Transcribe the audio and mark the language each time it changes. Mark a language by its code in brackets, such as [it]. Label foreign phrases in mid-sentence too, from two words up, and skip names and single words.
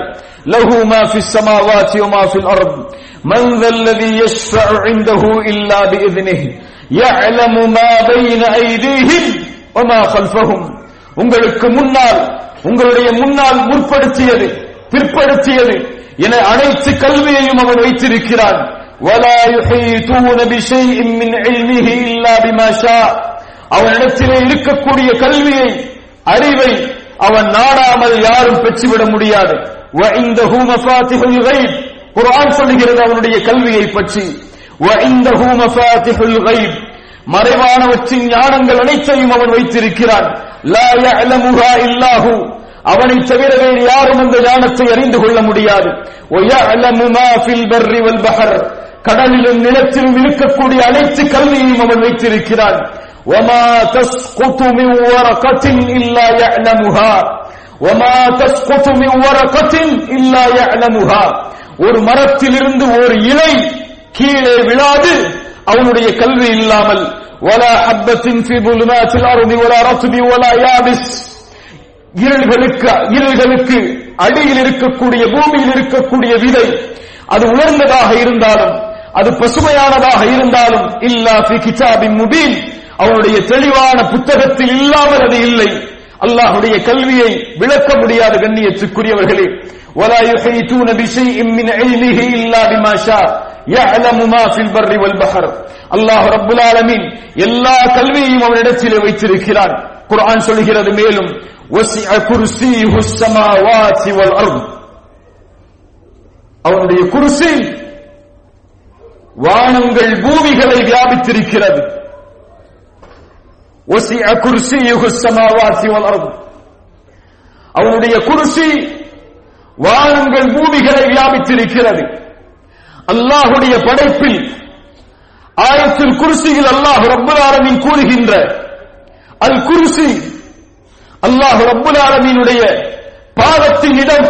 [ar] له ما في السماوات وما في الأرض من ذا الذي يشفع عنده إلا بإذنه يعلم ما بين أيديهم وما خلفهم, [ta] உங்களுக்கு முன்னால் உங்களுடைய முன்னால் முற்படுத்தியது பிற்படுத்தியது என அனைத்து கல்வியையும் அவன் வைத்திருக்கிறான். [ar] ولا يحيطون بشيء من علمه الا بما شاء, [ta] அவனிடத்திலே இருக்கக்கூடிய கல்வியை அறிவை அவன் நாடாமல் யாரும் பெற்றுவிட முடியாது. [ar] وعنده مفاتيح الغيب, [ta] குர்ஆன் சொல்கிறது அவனுடைய கல்வியை பற்றி. [ar] وعنده مفاتيح الغيب, [ta] மறைவானவற்றின் ஞானங்கள் அனைத்தையும் அவன் வைத்திருக்கிறான். [ar] لا يعلمها الا هو, [ta] அவனை தவிர வேறு யாரும் அந்த ஞானத்தை அறிந்து கொள்ள முடியாது. [ar] ويعلم ما في البر والبحر, [ta] கடலிலும் நிலத்திலும் இருக்கக்கூடிய அனைத்து கல்வியையும் அவன் வைத்திருக்கிறான். [ar] وَمَا تَسْقُطُ مِنْ وَرَقَةٍ إِلَّا يَعْلَمُهَا وَمَا تَسْقُطُ مِنْ وَرَقَةٍ إِلَّا يَعْلَمُهَا. [ta] ஒரு மரத்திலிருந்து ஒரு இலை கீழே விழாது அவனுடைய கல்வி இல்லாமல். [ar] وَلَا حَبَّةٍ فِي ظُلُمَاتِ الْأَرْضِ وَلَا رَطْبٍ وَلَا يَابِسٍ. [ta] இருள்களுக்கு அடியில் இருக்கக்கூடிய பூமியில் இருக்கக்கூடிய விதை அது உலர்ந்ததாக இருந்தாலும் அது பசுமையானதாக இருந்தாலும் [ar] إلا في كتاب مبين, [ta] அவனுடைய தெளிவான புத்தகத்தில் இல்லாமல் அது இல்லை. அல்லாஹ்வுடைய கல்வியை விளக்க முடியாத கண்ணியத்துக்குரியவர்களே, [ar] ولا يحيطون بشيء من علمه الا بما شاء يعلم ما في البر والبحر. [ta] அல்லாஹ் [ar] رب العالمين [ta] எல்லா கல்வியையும் அவனிடத்திலே வைத்திருக்கிறான். குர்ஆன் சொல்கிறது மேலும் [ar] وسع كرسيه السماوات والارض. [ta] அவனுடைய குர்சி வானங்கள் பூமிகளை வியாபித்திருக்கிறது. [ar] وسع كرسيه السماوات والارض. [ta] அவனுடைய குர்சி வானங்கள் பூமிகளை வியாபித்திருக்கிறது. அல்லாஹ்வுடைய படைப்பில் ஆயத்துல் குர்சியில் அல்லாஹ் [ar] رب العالمين [ta] கூறுகின்ற அல் குர்சி அல்லாஹ் [ar] رب العالمين [ta] பாதத்தின் இடம்.